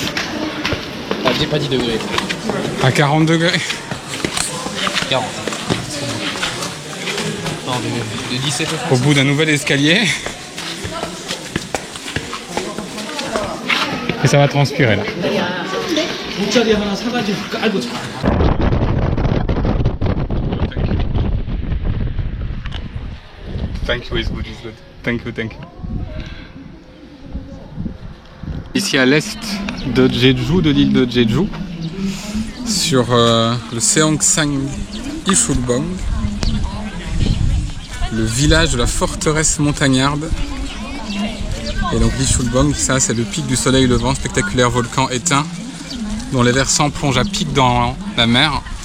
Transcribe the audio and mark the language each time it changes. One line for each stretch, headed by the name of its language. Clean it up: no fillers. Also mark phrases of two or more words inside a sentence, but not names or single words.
French: J'ai pas 10 degrés. à 40 degrés. 40. Non, de 17 Au bout d'un nouvel escalier. Et ça va transpirer là.
Korean: 모짜리 하나 사가지고 깔고 자.
English: Thank you, it's good, it's good. Thank you, thank you.
French: Ici à l'est de Jeju, de l'île de Jeju, sur le Seongsang Ichulbong, le village de la forteresse montagnarde. Et donc l'Ichulbong, ça c'est le pic du soleil levant, spectaculaire volcan éteint, dont les versants plongent à pic dans la mer.